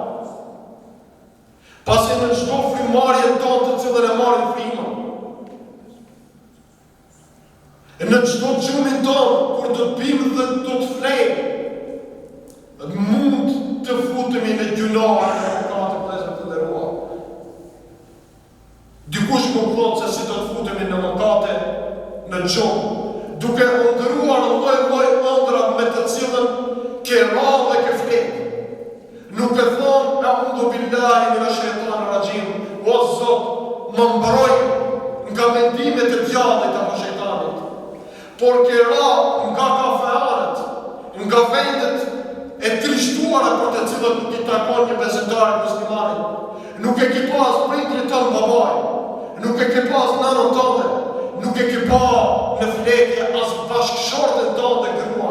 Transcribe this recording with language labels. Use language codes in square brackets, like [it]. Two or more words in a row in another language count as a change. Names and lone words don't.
[sq] Pasi në çdo frymëmarrje tonë të cilën e marrim frymën, në çdo gjumin tonë, kur do të bimë dhe do të flejmë, mund të futemi në gjunahe në mëkate vëllezër të nderuar. Dikush më thotë se si do të futemi në mëkate në gjumë, duke ndëruar lloj-lloj ëndra me të cilën ke radhë dhe ke fletë. Nuk e thonë [ar] أعوذ بالله من الشيطان الرجيم, [sq] o Zot, më mbroj nga mendimet e djallit apo shejtanit. Por ke ra nga kafeanët, nga vendet e trishtuara për të cilët nuk i takon një besimtarit muslimanit. Nuk e ke pas prindrit tënë babaj, nuk e ke pas nanën tënde, nuk e ke pa në fletje as bashkëshortën tënde gruan.